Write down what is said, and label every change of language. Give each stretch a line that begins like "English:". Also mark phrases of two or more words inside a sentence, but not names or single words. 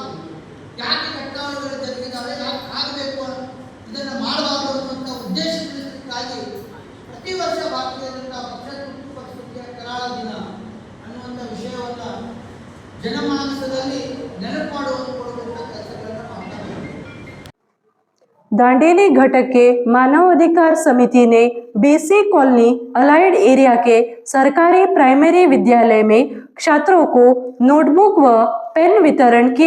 Kannada: ಯಾಕೆ ಘಟನಾವಳಿಗಳು ಜರುಗಿದಾವೆ, ಯಾಕೆ ಆಗಬೇಕು, ಇದನ್ನು ಮಾಡಬಾರದು ಅನ್ನುವಂಥ ಉದ್ದೇಶಕ್ಕಾಗಿ ಪ್ರತಿ ವರ್ಷ ಭಾರತೀಯ ಜನತಾ ಪಕ್ಷ ತುರ್ತು ಪರಿಸ್ಥಿತಿಯ ಕರಾಳ ದಿನ ಅನ್ನುವಂಥ ವಿಷಯವನ್ನು ಜನಮಾನಸದಲ್ಲಿ ನೆನಪು ಮಾಡುವಂತೆ ಕೊಡುವಂಥ ಕೆಲಸಗಳನ್ನು ಮಾಡ್ತಾ ಇದ್ದೀವಿ.
Hindi: दांडेली घटक के मानव अधिकार समिति ने
English: BC colony allied area
Hindi: के सरकारी प्राइमरी विद्यालय में छात्रों को नोटबुक व पेन वितरण किया।